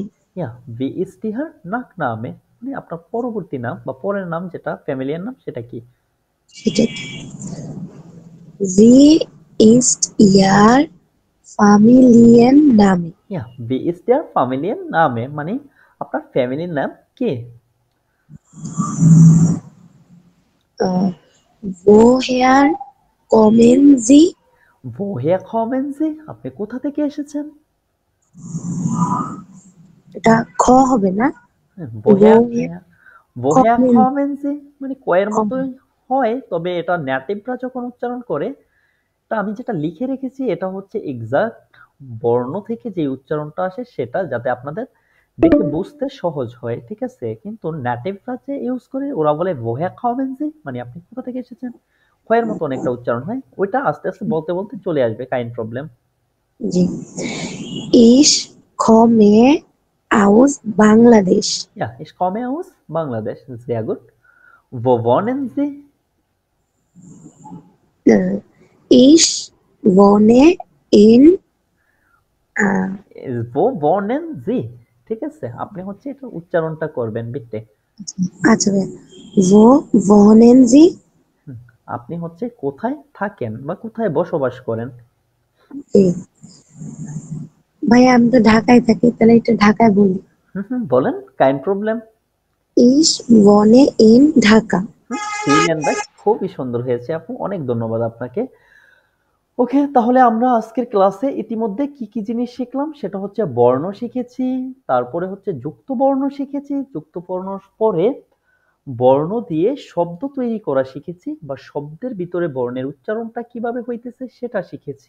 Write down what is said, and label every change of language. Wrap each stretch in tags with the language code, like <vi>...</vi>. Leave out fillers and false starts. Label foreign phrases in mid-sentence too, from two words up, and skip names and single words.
<bn>ইয়া,</bn> <de>wie ist Ihr Nach Name,</de> <bn>মানে আপনার পরবর্তী নাম বা পরের নাম যেটা ফ্যামিলিয়ার নাম সেটা কি। সেটা কি?</bn> <de>Wie ist Ihr Familienname?</de> <bn>ইয়া,</bn> <de>wie ist Ihr Familien Name</de> <bn>মানে আপনার ফ্যামিলির নাম কি।</bn> <de>Äh, woher kommen Sie? woher kommen Sie</de> <bn>আপনি কোথা থেকে এসেছেন। এটা খ হবে না?</bn> <de>woher woher woher kommen kommen Sie</de> <bn>মানে কয়ের</bn> <de>kommen</de> <bn>মতোই হয়, তবে এটা নেটিভরা যখন উচ্চারণ করে, তা আমি যেটা লিখে রেখেছি এটা হচ্ছে এক্সাক্ট বর্ণ থেকে যে উচ্চারণটা আসে সেটা, যাতে আপনাদের দেখে বুঝতে সহজ হয়, ঠিক আছে। কিন্তু নেটিভরা যে ইউজ করে ওরা বলে</bn> <de>woher kommen Sie</de> <bn>মানে আপনি কোথা থেকে এসেছেন, ক্ষয়ের মতো অনেকটা উচ্চারণ হয়, ওইটা আস্তে আস্তে বলতে বলতে চলে আসবে,</bn> <de>kein Problem.</de> <bn>জি।</bn> <de>Ich komme aus Bangladesh. Ja, ich komme aus Bangladesch, sehr gut। Wo wohnen Sie? Ich wohne in äh, Wo wohnen Sie</de> <bn>ঠিক আছে, আপনি হচ্ছে এটা উচ্চারণটা করবেন বিট্টে। আচ্ছা ভাইয়া,</bn> <de>wo wohnen Sie?</de> <bn>আপনি হচ্ছে কোথায় থাকেন বা কোথায় বসবাস করেন। জি। ভাইয়া আমি তো ঢাকায় থাকি, তাহলে এটা ঢাকায় বলি। বলেন,</bn> <de>kein Problem. Ich wohne in ঢাকা। Vielen Dank,</de> <bn>খুবই সুন্দর হয়েছে আপু, অনেক ধন্যবাদ আপনাকে। ওকে, তাহলে আমরা আজকের ক্লাসে ইতিমধ্যে কি কি জিনিস শিখলাম সেটা হচ্ছে বর্ণ শিখেছি, তারপরে হচ্ছে যুক্ত বর্ণ শিখেছি, যুক্ত বর্ণ পরে বর্ণ দিয়ে শব্দ তৈরি করা শিখেছি বা শব্দের ভিতরে বর্ণের উচ্চারণটা কিভাবে হইতেছে সেটা শিখেছি।</bn>